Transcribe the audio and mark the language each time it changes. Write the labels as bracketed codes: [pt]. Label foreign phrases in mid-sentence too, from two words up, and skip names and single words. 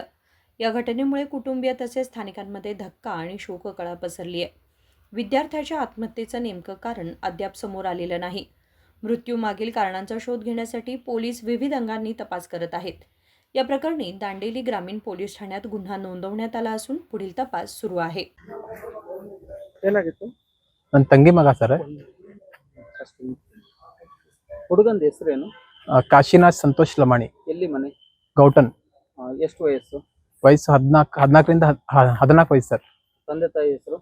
[mr] या घटनेमुळे कुटुंबीय तसेच स्थानिकांमध्ये धक्का आणि शोककळा पसरली आहे. विद्यार्थ्याच्या आत्महत्येचं नेमकं कारण अद्याप समोर आलेलं नाही. मृत्यूमागील कारणांचा शोध घेण्यासाठी पोलीस विविध अंगांनी तपास करत आहेत. या प्रकरणी दांडेली ग्रामीण पोलीस ठाण्यात गुन्हा नोंदवण्यात आला असून पुढील तपास सुरू आहे. [kn] ನನ್ನ ತಂಗಿ ಮಗ ಸರ್. ಹುಡುಗಂದ ಹೆಸರೇನು? ಕಾಶಿನಾಥ್ ಸಂತೋಷ್ ಲಮಾಣಿ. ಎಲ್ಲಿ ಮನೆ? ಗೌಟನ್. ಎಷ್ಟು ವಯಸ್ಸು? ವಯಸ್ಸು 14ರಿಂದ 14 ವಯಸ್ಸು ಸರ್. ತಂದೆ ತಾಯಿ ಹೆಸರು?